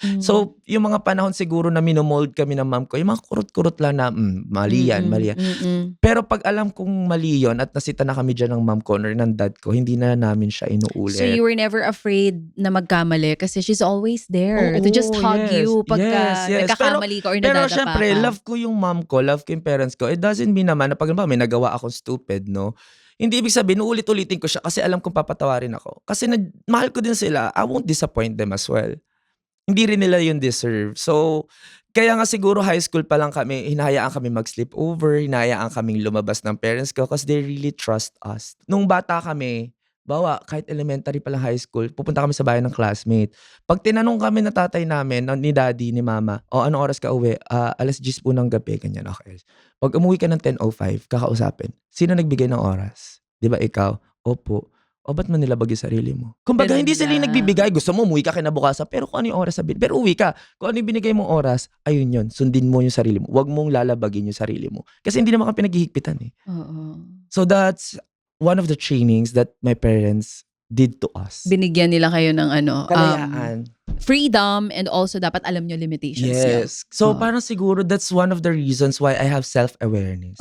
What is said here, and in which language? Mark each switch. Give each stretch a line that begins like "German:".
Filipino: So, yung mga panahon siguro na minomold kami ng mom ko, yung mga kurot-kurot lang na, mali yan. Pero pag alam kong mali yun at nasita na kami dyan ng mom ko or ng dad ko, hindi na namin siya inuulit.
English: So, you were never afraid
Filipino: na magkamali kasi
English: she's always there to just hug you
Filipino: pagka nagkakamali ka or nadadapa ka. Pero syempre, love ko yung mom ko, love ko yung parents ko.
English: It doesn't mean
Filipino: naman na pag may nagawa akong stupid, no? Hindi ibig sabihin, uulit-ulitin ko siya kasi alam kong papatawarin ako. Kasi mahal ko din sila,
English: I won't disappoint them as well.
Filipino: Hindi rin nila yun deserve. So, kaya nga siguro high school pa lang kami, hinahayaan kami mag-sleepover, hinahayaan kaming lumabas ng parents ko
English: because they really trust us.
Filipino: Nung bata kami, Bawa, kahit elementary pa lang high school, pupunta kami sa bahay ng classmate. Pag tinanong kami na tatay namin, ni daddy, ni mama, o anong oras ka uwi? 10:00 po ng gabi, ganyan. Okay. Pag umuwi ka ng 10:05, kakausapin. Sino nagbigay ng oras? Di ba ikaw? Opo. O ba't mo nilabag yung sarili mo? Kumbaga, Ganun hindi sila yung lang. nagbibigay. Gusto mo, umuwi ka kinabukasan. Pero kung ano yung oras sabihin. Pero uwi ka. Kung ano yung binigay mong oras, ayun yun. Sundin mo yung sarili mo. Huwag mong lalabagin yung sarili mo. Kasi hindi naman ka pinaghihigpitan eh. Oo.
English: So that's one of the trainings that my parents did to us.
Filipino: Binigyan nila kayo ng Kalayaan.
English: freedom, and also
Filipino: dapat alam nyo limitations nyo.
English: Yes. So
Filipino: Oo. parang siguro
English: that's one of the reasons why I have self-awareness.